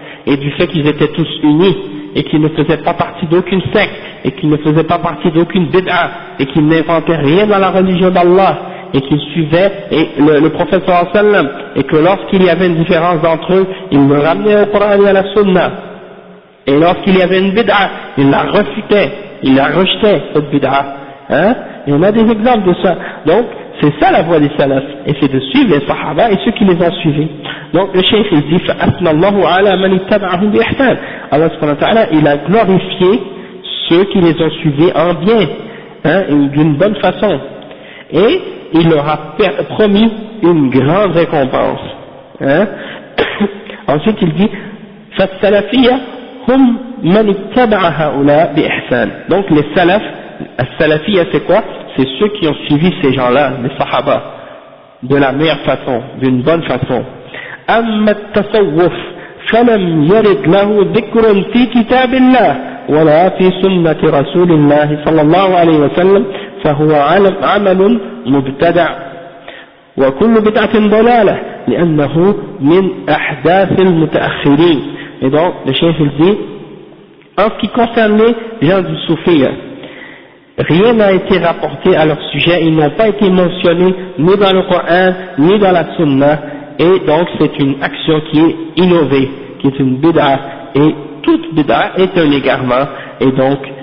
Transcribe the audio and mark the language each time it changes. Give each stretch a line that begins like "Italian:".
French: et du fait qu'ils étaient tous unis, et qu'ils ne faisaient pas partie d'aucune secte, et qu'ils ne faisaient pas partie d'aucune bid'a, et qu'ils n'inventaient rien dans la religion d'Allah, et qu'ils suivaient le prophète sallallahu alayhi wa sallam, et que lorsqu'il y avait une différence entre eux, ils le ramenaient au Coran et à la Sunna, et lorsqu'il y avait une bid'a, ils la refutaient, ils la rejetaient, cette bid'a, hein? Et on a des exemples de ça. Donc c'est ça la voie des salafs, et c'est de suivre les sahaba et ceux qui les ont suivis. Donc le cheikh il dit
Arabic: فَأَثْنَى اللَّهُ عَلَى مَنِ اتَّبَعَهُمْ بِإِحْسَانٍ.
French: Allah subhanahu wa ta'ala il a glorifié ceux qui les ont suivis en bien, hein, d'une bonne façon, et il leur a promis une grande récompense, hein. Ensuite il dit
Arabic: فَالسَّلَفِيَّ هُمْ مَنِ اتَّبَعَ هَؤُلَاءِ بِإِحْسَانٍ. Donc les salafs, as-salafiyya c'est quoi? C'est ceux qui ont suivi ces gens-là, les sahaba, de la meilleure façon, d'une bonne façon. أما التصوف فلم يرد له ذكر في كتاب الله ولا في سنة رسول الله صلى الله عليه وسلم فهو عمل مبتدع وكل بدعة ضلالة لأنه من أحداث المتأخرين.
French: Et donc le cheikh il dit en ce qui concerne les gens du soufiyya, rien n'a été rapporté à leur sujet, ils n'ont pas été mentionnés ni dans le Coran ni dans la Sunna, et donc c'est une action qui est innovée, qui est une bid'a, et toute bid'a est un égarement, et donc